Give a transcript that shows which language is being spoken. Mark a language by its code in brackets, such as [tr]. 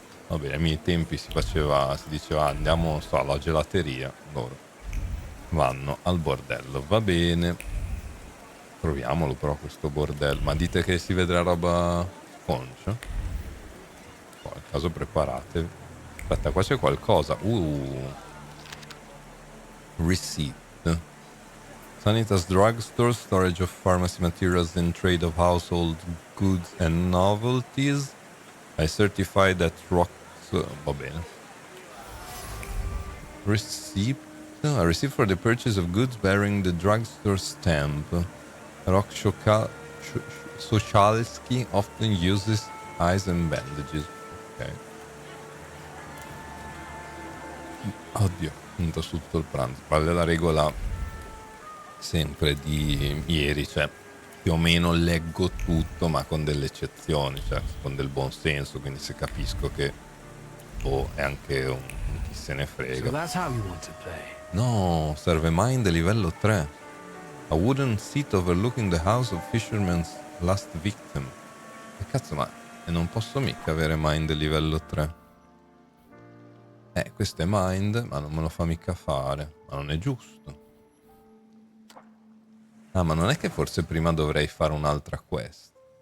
[it] Vabbè, ai miei tempi si diceva andiamo, non so, alla gelateria, loro vanno al bordello, va bene. Proviamolo però questo bordello, ma dite che si vedrà roba sconcia? Al caso preparatevi. Aspetta, qua c'è qualcosa. [en] Receipt. Sanitas Drugstore, storage of pharmacy materials and trade of household goods and novelties. I certify that rocks... [it] va bene. [en] Receipt. A receipt for the purchase of goods bearing the drugstore stamp. Rock Sochalski often uses eyes and bandages. Ok. [it] Oddio, punto su tutto il pranzo. Vale la regola sempre di ieri, cioè più o meno leggo tutto, ma con delle eccezioni, cioè con del buon senso, quindi se capisco che è anche un chi se ne frega. No, serve mind livello 3. [en] A wooden seat overlooking the house of fisherman's last victim. [it] Che cazzo, ma non posso mica avere mind livello 3. Questo è mind, ma non me lo fa mica fare. Ma non è giusto. Ah, ma non è che forse prima dovrei fare un'altra quest?